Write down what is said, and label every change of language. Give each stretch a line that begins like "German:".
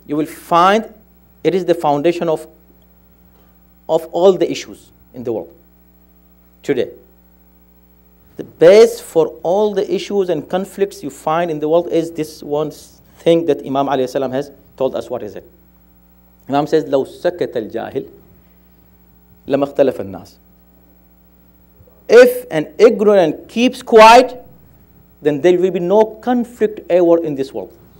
English: You will find it is the foundation of all the issues in the world today. The base for all the issues and conflicts you find in the world is this one thing that Imam alayhi salam has told us. What is it? Imam says,
Arabic: لو سكت الجاهل لما اختلف الناس.
English: If an ignorant keeps quiet, then there will be no conflict ever in this world.